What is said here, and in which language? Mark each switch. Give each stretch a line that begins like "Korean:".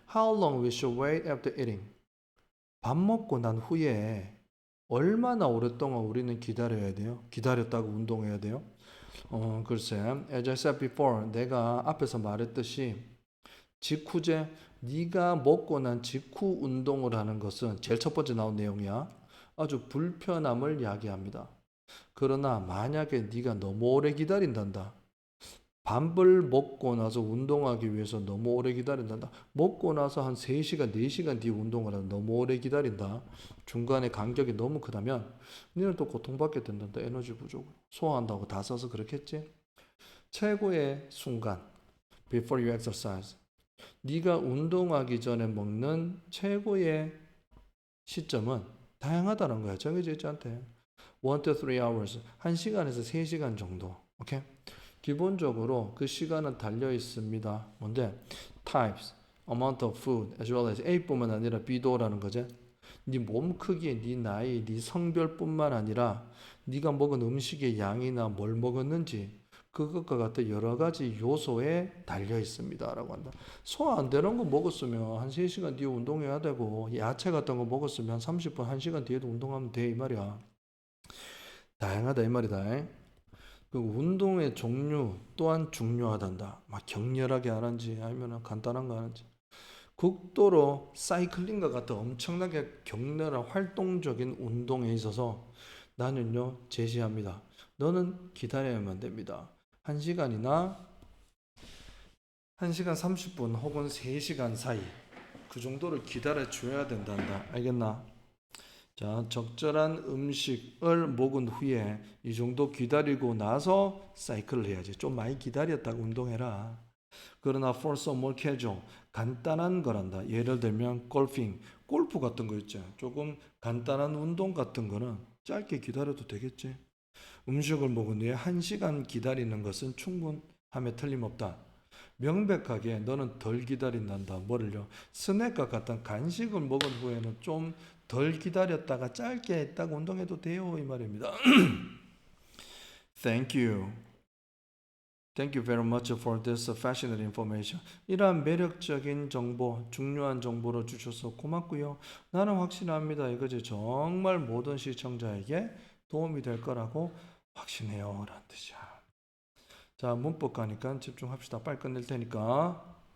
English: How long we should wait after eating?
Korean: 밥 먹고 난 후에 얼마나 오랫동안 우리는 기다려야 돼요? 기다렸다고 운동해야 돼요? 글쎄.
English: As I said before,
Korean: 내가 앞에서 말했듯이 직후제, 네가 먹고 난 직후 운동을 하는 것은 제일 첫 번째 나온 내용이야. 아주 불편함을 야기합니다. 그러나 만약에 네가 너무 오래 기다린단다. 밥을 먹고 나서 운동하기 위해서 너무 오래 기다린단다. 먹고 나서 한 3시간, 4시간 뒤에 운동을 하면 너무 오래 기다린다. 중간에 간격이 너무 크다면 너는 또 고통받게 된단다. 에너지 부족으로. 소화한다고 다 써서 그렇겠지? 최고의 순간,
English: before you exercise.
Korean: 네가 운동하기 전에 먹는 최고의 시점은 다양하다는 거야. 정해져 있지 않대.
English: 1 to 3 hours.
Korean: 1시간에서 3시간 정도. 오케이? 기본적으로 그 시간은 달려 있습니다. 뭔데?
English: Types, amount of food, as well as
Korean: A뿐만 아니라 B도라는 거지. 네 몸 크기, 네 나이, 네 성별뿐만 아니라 네가 먹은 음식의 양이나 뭘 먹었는지 그것과 같은 여러 가지 요소에 달려 있습니다라고 한다. 소화 안 되는 거 먹었으면 한 3시간 뒤에 운동해야 되고 야채 같은 거 먹었으면 한 30분, 1시간 뒤에도 운동하면 돼 이 말이야. 다양하다 이 말이다. 그 운동의 종류 또한 중요하단다. 막 격렬하게 하는지 아니면 간단한 거 하는지. 극도로 사이클링과 같은 엄청나게 격렬한 활동적인 운동에 있어서 나는요 제시합니다. 너는 기다려야만 됩니다. 1시간이나 1시간 30분 혹은 3시간 사이 그 정도를 기다려 줘야 된단다. 알겠나? 자, 적절한 음식을 먹은 후에 이 정도 기다리고 나서 사이클을 해야지. 좀 많이 기다렸다가 운동해라. 그러나
English: for some more casual,
Korean: 간단한 거란다. 예를 들면 골핑, 골프 같은 거 있죠. 조금 간단한 운동 같은 거는 짧게 기다려도 되겠지. 음식을 먹은 후에 1시간 기다리는 것은 충분함에 틀림없다. 명백하게 너는 덜 기다린단다. 뭐를요? 스낵과 같은 간식을 먹은 후에는 좀 덜 기다렸다가 짧게 했다가 운동해도 돼요. 이 말입니다.
English: Thank you. Thank you very much for this fascinating information.
Korean: 이러한 매력적인 정보, 중요한 정보를 주셔서 고맙고요. 나는 확신합니다. 이것이 정말 모든 시청자에게 도움이 될 거라고 확신해요. 라는 뜻이야. 자, 문법 가니까 집중합시다. 빨리 끝낼 테니까.